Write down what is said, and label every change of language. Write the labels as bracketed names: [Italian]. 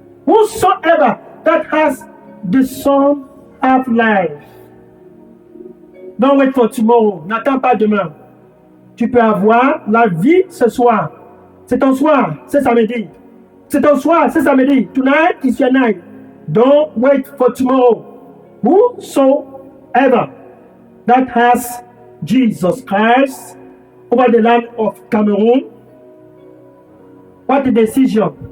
[English] Whosoever that has the Son have life. Don't wait for tomorrow. [French] N'attends pas demain. Tu peux avoir la vie ce soir. C'est ton soir, c'est samedi. C'est ton soir, c'est samedi. [English] Tonight is your night. Don't wait for tomorrow. Whosoever that has Jesus Christ over the land of Cameroon, what a decision.